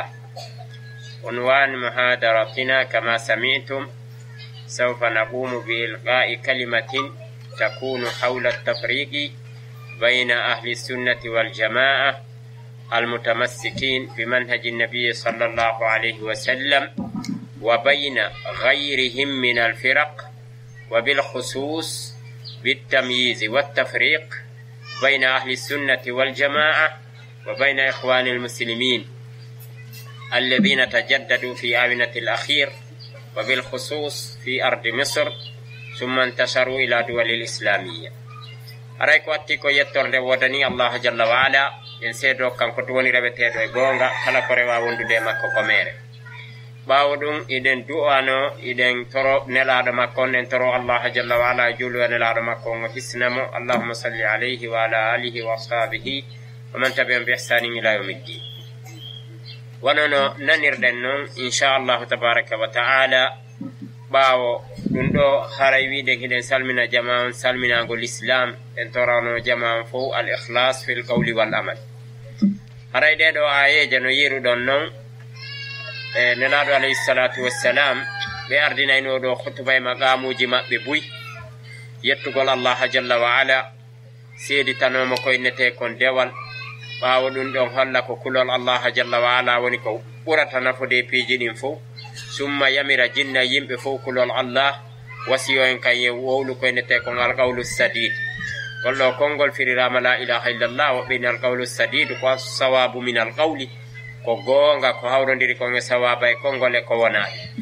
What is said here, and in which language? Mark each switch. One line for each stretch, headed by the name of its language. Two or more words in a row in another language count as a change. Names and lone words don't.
Arabic: عنوان محاضرتنا كما سمعتم سوف نقوم بإلقاء كلمة تكون حول التفريق بين أهل السنة والجماعة المتمسكين بمنهج النبي صلى الله عليه وسلم وبين غيرهم من الفرق وبالخصوص بالتمييز والتفريق بين أهل السنة والجماعة وبين إخوان المسلمين الذين تجددوا في آونة الأخير وبالخصوص في أرض مصر ثم انتشروا إلى دول الإسلامية.
Fula: aray ko atti ko yettorde wodani
Arabic: الله جل وعلا
Fula: en seedo kanko to woni rebetedo e gonga kala ko rewa wondude makko ko mere bawo dum iden du'ano iden toro nelado makko en toro
Arabic: الله جل وعلا
Fula: julu nelado makko ngo hisnamo
Arabic: اللهم صل عليه وعلى آله وأصحابه ومن تبعهم بإحسان إلى يوم الدين.
Fula: Wonono nanirden non
Arabic: إن شاء الله تبارك وتعالى
Fula: bawo dum do haray wiide hiden salmina jama'an salminagol islam en torano jama'an fo
Arabic: الإخلاص في القول والعمل.
Fula: Haray de do ayeje no yiruɗon non e nelaɗo
Arabic: عليه الصلاة والسلام
Fula: ɓe ardinayno ɗo khutba e maqamuji maɓɓe buy yettugol
Arabic: الله جل وعلا
Fula: seeditanomo koynete kon dewal ɓawo ɗum ɗon holla ko kulol
Arabic: الله جل وعلا
Fula: woni ko ɓurata nafude piiji ɗin fof summa yamira jinna yimɓe fof kulol Allah wasiyo en kaye wowlu koynete kon
Arabic: القول السديد
Fula: golɗo konngol firirama
Arabic: لا إله إلا الله
Fula: woɓɓeni
Arabic: القول السديد
Fula: ko
Arabic: صواب من القول
Fula: ko goonga ko hawrodiri kon e sawaba e konngol e ko wonaɗe.